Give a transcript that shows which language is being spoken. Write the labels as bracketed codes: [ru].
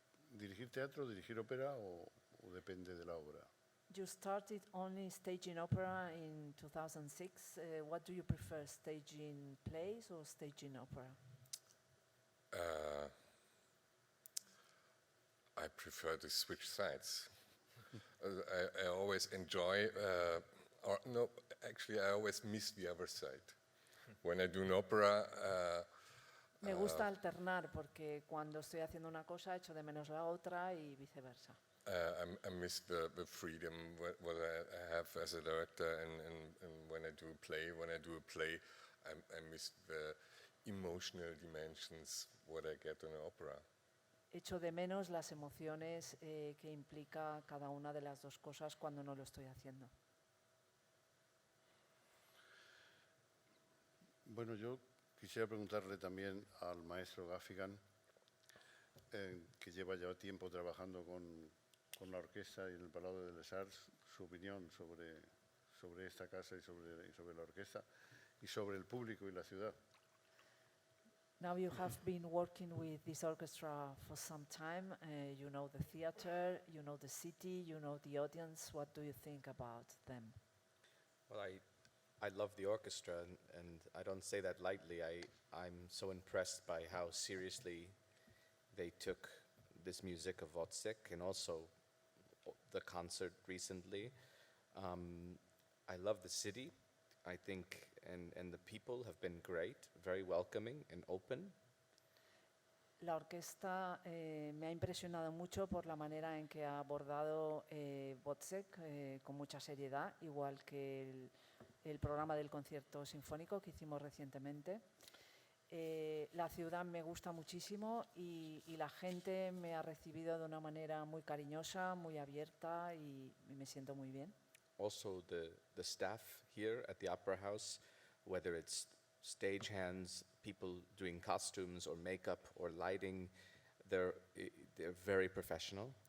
[es] ¿Dirigir teatro, dirigir ópera o depende de la obra? [en] You started only staging opera in 2006. What do you prefer, staging plays or staging opera? I prefer to switch sides. I always enjoy, I always miss the other side. When I do an opera, [es] Me gusta alternar porque cuando estoy haciendo una cosa echo de menos la otra y viceversa. [en] I miss the freedom what I have as a director, and when I do a play, I miss the emotional dimensions what I get in an opera. [es] Echo de menos las emociones que implica cada una de las dos cosas cuando no lo estoy haciendo. Bueno, yo quisiera preguntarle también al maestro Gaffigan, que lleva ya tiempo trabajando con la orquesta y en el Palau de les Arts, su opinión sobre esta casa y sobre la orquesta y sobre el público y la ciudad. [en] Now you have been working with this orchestra for some time. You know the theater, you know the city, you know the audience. What do you think about them? Well, I love the orchestra, and I don't say that lightly. I'm so impressed by how seriously they took this music of Wozzeck and also the concert recently. I love the city, I think, and the people have been great, very welcoming and open. [es] La orquesta me ha impresionado mucho por la manera en que ha abordado Wozzeck con mucha seriedad, igual que el programa del concierto sinfónico que hicimos recientemente. La ciudad me gusta muchísimo y la gente me ha recibido de una manera muy cariñosa, muy abierta y me siento muy bien. [en] Also, the staff here at the Opera House, whether it's stagehands, people doing costumes or makeup or lighting, they're very professional.